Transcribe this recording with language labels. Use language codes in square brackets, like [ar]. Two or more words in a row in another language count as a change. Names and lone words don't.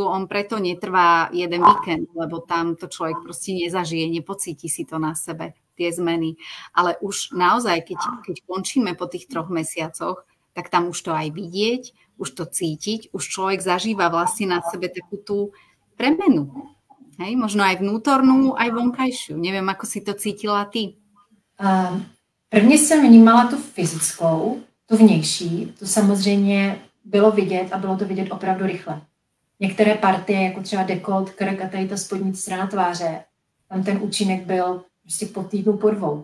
[sk] On preto netrvá jeden víkend, lebo tam to človek proste nezažije, nepocíti si to na sebe, tie zmeny. Ale už naozaj, keď končíme po tých 3 mesiacoch, tak tam už to aj vidieť, už to cítiť, už človek zažíva vlastne na sebe takú tú premenu. Hej? Možno aj vnútornú, aj vonkajšiu. Neviem, ako si to cítila ty. [cs] Prvně jsem vnímala tu fyzickou, tu vnější, to samozřejmě bylo vidět a bylo to vidět opravdu rychle. Některé partie, jako třeba dekolt, krk a tady ta spodní strana tváře, tam ten účinek byl prostě po týdnu, po 2.